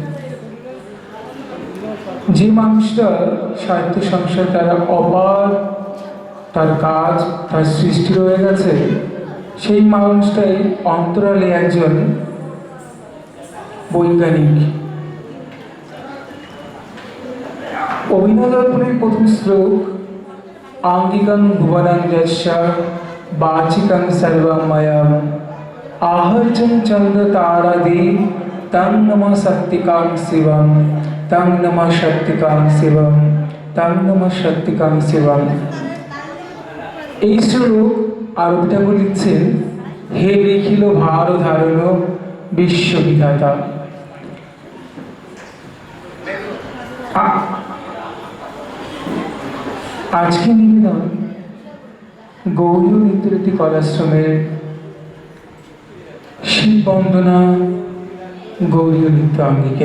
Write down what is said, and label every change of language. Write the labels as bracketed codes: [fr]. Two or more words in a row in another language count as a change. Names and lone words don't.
[bn] যে মানুষটা সাহিত্য সংসার দ্বারা অপার তার কাজ, তার সৃষ্টি রয়ে গেছে, সেই মানুষটাই অন্তরালে একজন বৈজ্ঞানিক। অভিনন্দনের প্রথম শ্লোক, [sa] আঙ্গিকং ভুবনং যস্য বাচিকং সর্বময়ম आहर्जं चंद्र तारादि तं नमः शक्तिकां शिवं तं नमः शक्तिकां शिवं तं नमः शक्तिकां शिवं। [bn] এই শ্লোক আরবিটা লিখছেন, হে লিখিল ভার ধারণ বিশ্ববিধাতা। আজকে নিবেদন গৌরী নিত্যরতি কলাশ্রমের শিব বন্দনা গৌরী নৃত্য আঙ্গিকে।